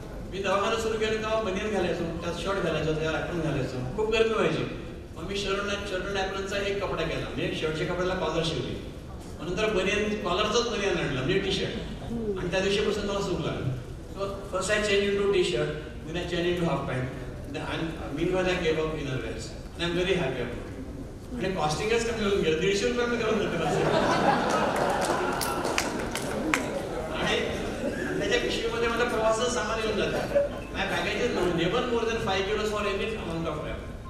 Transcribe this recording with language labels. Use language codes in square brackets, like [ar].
[mr] मी दवाखाना सुरू केलं तेव्हा बनियन घालायचो, त्यात शर्ट घालायचो, त्यावर ॲप्रन घालायचो. खूप गरमी व्हायची. मग मी शर्ट ॲप्रनचा एक कपडा केला, म्हणजे शर्टच्या कपड्याला कॉलर शिवली. मग नंतर बनियन, कॉलरचाच बनियन आणला, म्हणजे टी शर्ट. आणि त्या दिवशीपासून मला सुरू लागलं. [en] So first I change into T shirt, then I changed into half pant. And meanwhile I gave up inner wears. And I'm very happy about it. [mr] आणि कॉस्टिंगच कमी होऊन गेलं, 150 रुपये मी करून जातो. आणि त्याच्या पिशवीमध्ये मला प्रवासाचं सामान येऊन जातं. माझ्या [en] Baggage never more than 5 kilos for any amount of travel.